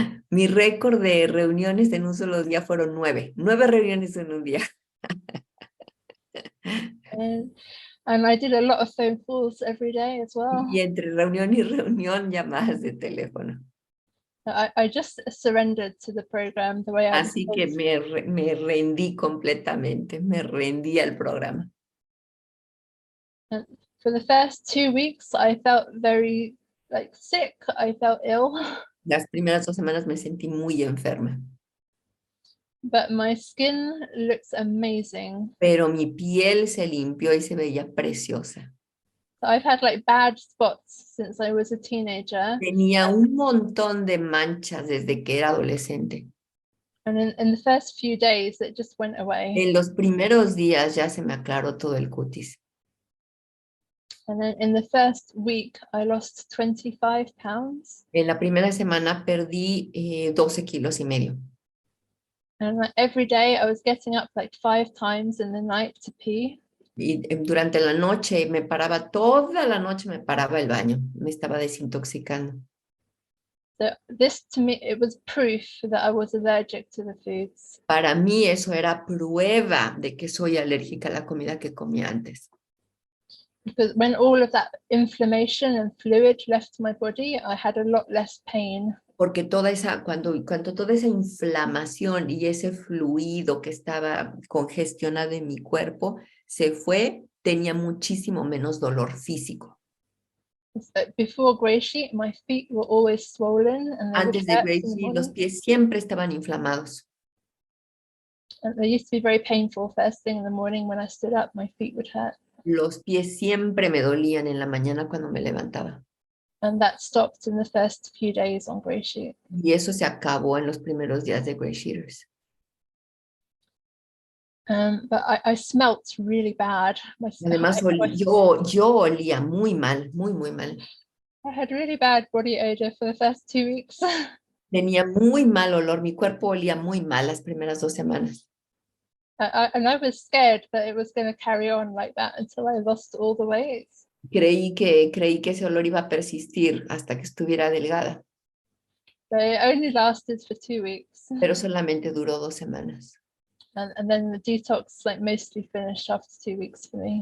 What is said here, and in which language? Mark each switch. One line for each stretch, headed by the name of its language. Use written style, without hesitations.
Spanish: Mi récord de reuniones en un solo día fueron 9. 9 reuniones en un día.
English: And I did a lot of phone calls every day as well.
Spanish: Y entre reunión y reunión, llamadas de teléfono.
English: I just surrendered to the program the way I was
Spanish: Así que me rendí completamente, me rendí al programa.
English: And for the first 2 weeks, I felt very sick. I felt ill.
Spanish: Las primeras 2 semanas me sentí muy enferma.
English: But my skin looks amazing.
Spanish: Pero mi piel se limpió y se veía preciosa.
English: I've had bad spots since I was a teenager.
Spanish: Tenía un montón de manchas desde que era adolescente.
English: And in the first few days, it just went away.
Spanish: En los primeros días ya se me aclaró todo el cutis.
English: And then in the first week, I lost 25 pounds.
Spanish: En la primera semana perdí 12 kilos y medio.
English: And every day I was getting up 5 times in the night to pee.
Spanish: Y durante la noche me paraba, toda la noche me paraba el baño. Me estaba desintoxicando.
English: So this to me, it was proof that I was allergic to the foods.
Spanish: Para mí eso era prueba de que soy alérgica a la comida que comía antes.
English: Because when all of that inflammation and fluid left my body, I had a lot less pain.
Spanish: Porque cuando toda esa inflamación y ese fluido que estaba congestionado en mi cuerpo se fue, tenía muchísimo menos dolor físico.
English: Before GreySheet, my feet were always swollen and they
Spanish: Antes
English: would
Spanish: de
English: hurt in the
Spanish: GreySheet,
English: morning.
Spanish: los pies siempre estaban inflamados.
English: And they used to be very painful first thing in the morning when I stood up, my feet would hurt.
Spanish: Los pies siempre me dolían en la mañana cuando me levantaba.
English: And that stopped in the first few days on GreySheet.
Spanish: Y eso se acabó en los primeros días de GreySheeters.
English: But I smelt really bad.
Spanish: Además, yo olía muy mal, muy, muy mal.
English: I had really bad body odor for the first 2 weeks.
Spanish: Tenía muy mal olor, mi cuerpo olía muy mal las primeras 2 semanas.
English: And I was scared that it was going to carry on like that until I lost all the weight.
Spanish: Creí que ese olor iba a persistir hasta que estuviera delgada.
English: They only lasted for 2 weeks.
Spanish: pero solamente duró 2 semanas.
English: And then the detox like mostly finished after 2 weeks for me.